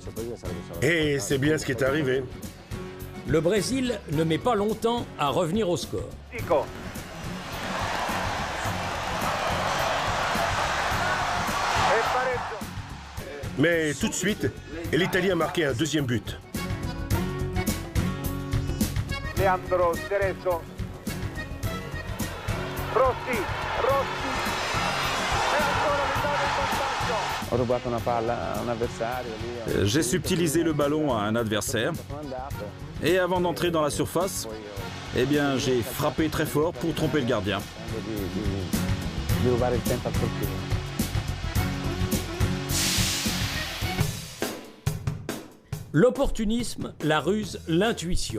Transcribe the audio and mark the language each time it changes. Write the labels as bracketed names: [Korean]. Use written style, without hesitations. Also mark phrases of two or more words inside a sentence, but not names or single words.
[French] Et c'est bien ce qui est arrivé. Le Brésil ne met pas longtemps à revenir au score. Mais tout de suite, l'Italie a marqué un deuxième but. Leandro Cerezo. Rossi, Rossi. [Italian] E ancora l'Italia in vantaggio. [French] J'ai subtilisé le ballon à un adversaire et avant d'entrer dans la surface, eh bien, j'ai frappé très fort pour tromper le gardien. L'opportunisme, la ruse, l'intuition.